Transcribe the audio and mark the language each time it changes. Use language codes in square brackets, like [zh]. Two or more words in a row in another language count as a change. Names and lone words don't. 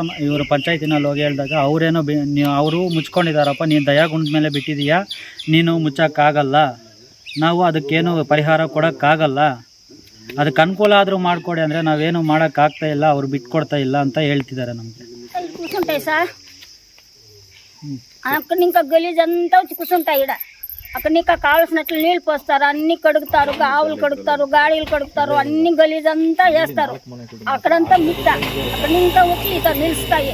[kn] ಇವರು ಪಂಚಾಯತಿನಲ್ಲಿ ಹೋಗಿ ಹೇಳಿದಾಗ ಅವರು ಮುಚ್ಕೊಂಡಿದ್ದಾರಪ್ಪ, ನೀನು ದಯಾಗುಂಡ ಮೇಲೆ ಬಿಟ್ಟಿದೀಯಾ, ನೀನು ಮುಚ್ಚೋಕ್ಕಾಗಲ್ಲ, ನಾವು ಅದಕ್ಕೇನು ಪರಿಹಾರ ಕೊಡೋಕ್ಕಾಗಲ್ಲ, ಅದಕ್ಕೆ ಅನುಕೂಲ ಆದರೂ ಮಾಡಿಕೊಡಿ ಅಂದರೆ ನಾವೇನು ಮಾಡೋಕ್ಕಾಗ್ತಾ ಇಲ್ಲ, ಅವ್ರು ಬಿಟ್ಕೊಡ್ತಾ ಇಲ್ಲ ಅಂತ ಹೇಳ್ತಿದ್ದಾರೆ నಮಗೆ. [te] అక్కడ ఇంకా గలీజ్ అంతా వచ్చి కూర్చుంటాయి. అక్కడ ఇంకా కావాల్సినట్లు నీళ్ళు పోస్తారు, అన్ని కడుగుతారు, ఆవులు కడుగుతారు, గాడీలు కడుగుతారు, అన్ని గలీజ్ అంతా వేస్తారు. అక్కడంతా మిట్ట, అక్కడ ఇంకా వచ్చి ఇక నిలుస్తాయి.